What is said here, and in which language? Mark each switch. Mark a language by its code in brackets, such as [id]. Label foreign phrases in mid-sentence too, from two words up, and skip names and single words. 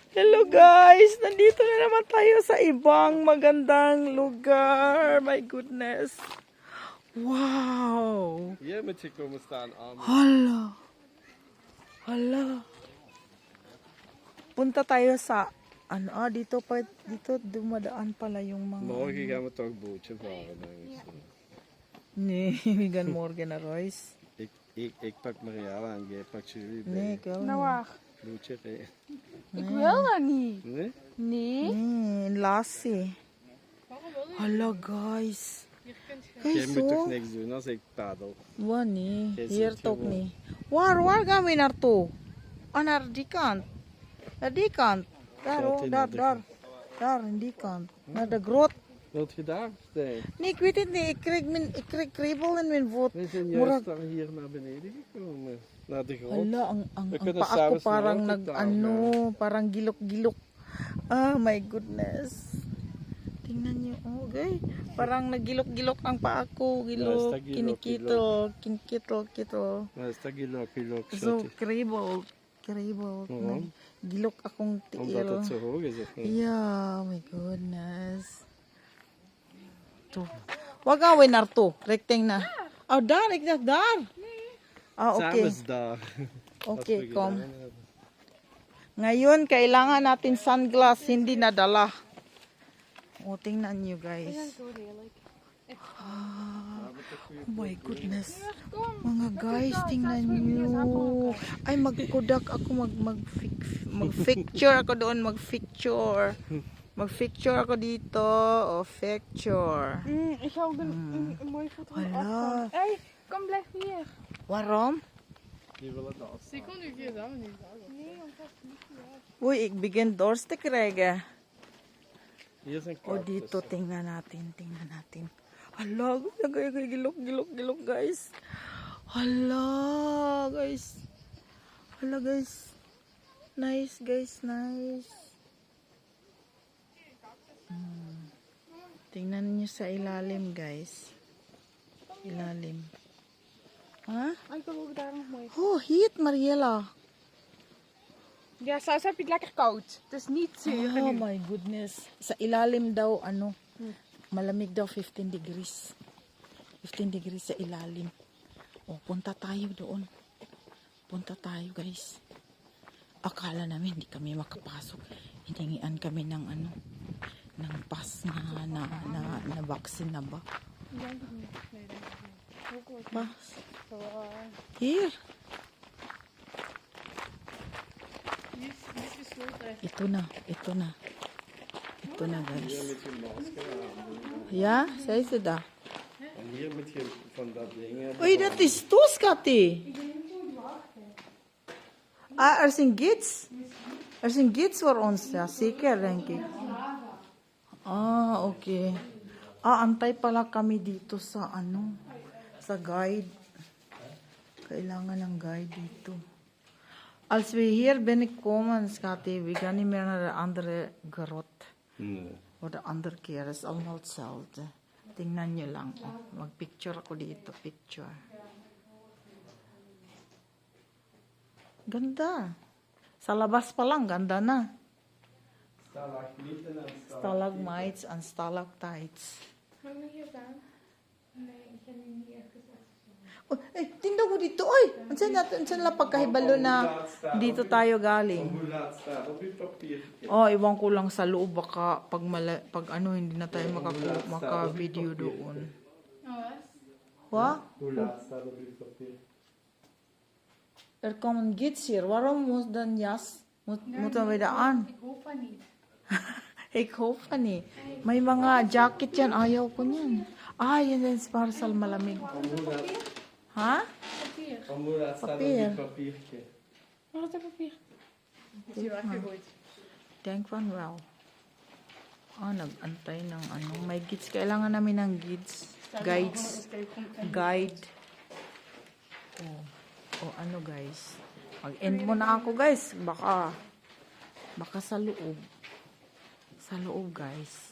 [en] Hello guys! [tl] Nandito na naman tayo sa ibang magandang lugar. [en] My goodness. Wow! [nl] Hier met je komen staan aan. [tl] Hala! Hala! Punta tayo sa dito dumadaan pala yung mga [nl] Morgen gaan we toch bootje varen. Nee, we gaan morgen naar huis. Ik pak Mariala en jij pakt jullie bij. Nee, ik wil Nou niet. waar? Bootje rijden. Ik wil dat niet. Nee? Nee. Nee, lassie. Waarom wil je? [tl] Hala guys. [nl] Hier kunt je. Jij Guys, moet toch oh. niks doen als ik paddel. Wat nee, Jij hier zit toch gewoon. niet. Waar gaan we naartoe? Naar die kant. Naar die kant. Daar, Gaat oh, hij daar, naar de daar. Daar, in die kant. Naar de Grot. Wilt je daar zijn? Nee, ik weet het niet. Ik krijg kriebel in mijn voet. We zijn Murag- juist dan hier naar beneden gekomen. Naar de grot. [tl] Hala, ang [nl] We [tl] paa [nl] kunnen [tl] ko [nl] samen [tl] parang [nl] snel [tl] parang gilok-gilok. Ah, [en] my goodness. [tl] Tingnan niyo, oh, guys. Parang nagilok-gilok ang paa ko. Gilok, basta gilok, kinikito. [nl] Maar is dat GiLok, So, schatje? kriebel. Waarom? [ceb] Gilok akong tiil. [nl] Omdat het zo hoog is, of niet? [en] Yeah, my goodness. To. [tl] Wag gawin narto. Rekting na. [nl] Oh, daar. Ik dacht daar. Ah, Samen okay. is daar. Okay, Als we kom. gedaan hebben. [tl] Ngayon, kailangan natin sunglass, hindi nadala. O, tingnan nyo, guys. [nl] Zo lelijk. [en] Oh my goodness. [tl] Mga guys, tingnan nyo. Ay, magkudak ako, mag-picture ako doon, mag-picture. Mag-picture ako dito. O, picture. [nl] Ik ga ook een mooie foto van de [tl] Hala. [nl] afstand. Hey, kom blijf hier. Waarom? Die willen dat. Ik kon nu hier samen niet zeggen. Nee, want dat is niet goed. Uy, ik begin dorst te krijgen. Hier is een O, cactus. [tl] dito, tingnan natin. Hala, gilok, guys. Hala, guys. Nice, guys, nice. Tingnan niyo sa ilalim, guys. Ilalim. Ha? [nl] Ik wil ook daar nog mooi. [en] Oh, heat, Mariela. [nl] Ja, Saus heb je het lekker koud. Het is niet zuur. [en] Oh my goodness. [tl] Sa ilalim daw, malamig daw 15 degrees. 15 degrees sa ilalim. O, punta tayo doon. Punta tayo, guys. Akala namin hindi kami makapasok. Hiningian kami ng ng pass na vaccine na ba? [nl] Ik denk het niet. Nee, denk ik niet. Ook wel Pass. zo. Here. Die is gesloten. [tl] Ito na, ito na. Ito na, guys. [nl] Hier met je masker aan. Ja, zei ze dat. En hier moet je van dat ding hebben. Oei, dat is toeskatty. Ah, er zijn gids. Er zijn gids voor ons. Ja, zeker, denk ik. Ah, oké. [tl] Ah, antay pala kami dito sa sa guide. Kailangan ng guide dito. [nl] Als we hier binnenkomen, schatje, we gaan niet meer naar de andere grot. Nee. Voor de andere keer is allemaal hetzelfde. [tl] Tingnan nyo lang. Oh. Mag-picture ako dito. Picture. Ganda. Sa labas pa lang, ganda na. [nl] Stalagmieten en [en] Stalagmites and stalactites. [nl] Mag ik hier staan? Nee, ik ga nu niet even zeggen. [tl] Oh, tingnan ko dito. Oy! Ansan lang pagkahibalo na dito tayo galing. [nl] Hoe laat staat op je papiertje? [tl] Oh, iwan ko lang sa loob. Baka pag hindi na tayo maka-video doon. Oh, [nl] Wat? Hoe laat staat op je papier? Er komen gids hier. Waarom moet dan jas? Moeten we aan? Ik hoop van niet. Ik hoop van niet. [tl] May mga jacket yan. Ayaw ko niyan. Ah, yan is para sa malamig. Ha? [nl] Papier. Van hoe laat staat op Papier. je papiertje? Waar is het papier? Is hier weggegooid. Denk van wel. [tl] Ah, nag-antay ng May gids. Kailangan namin ng gids. [en] Guides. Guide. Oh, guys. [tl] Mag-end muna ako, guys. Baka sa loob. Sa loob, guys.